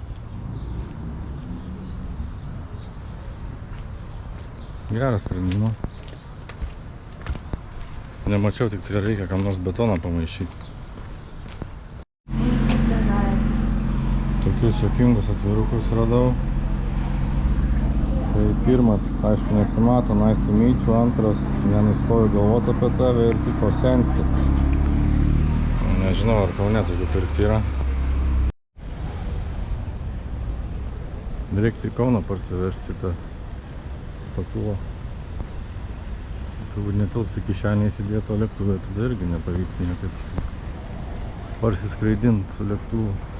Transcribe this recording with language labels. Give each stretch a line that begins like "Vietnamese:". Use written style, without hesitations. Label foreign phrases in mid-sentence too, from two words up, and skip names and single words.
Lithuanian: Geras sprendimas. Nemačiau, tik tai reikia kam nors betoną pamaišyti. Tokius juokingus atvirukus radau. Tai pirmas, aišku, nesimato,
English: nice to meet you.
Lithuanian: Antras, nenustoju galvoti apie tave ir tipo sensti. Nežinau, ar Kaune tokių pirkti yra. Reiktų į Kauną parsivežti šitą statulą. Turbūt netilps į kišenę įsidėto lėktuvę, tada irgi nepavyks niekaip parsiskraidinti su lėktuvu.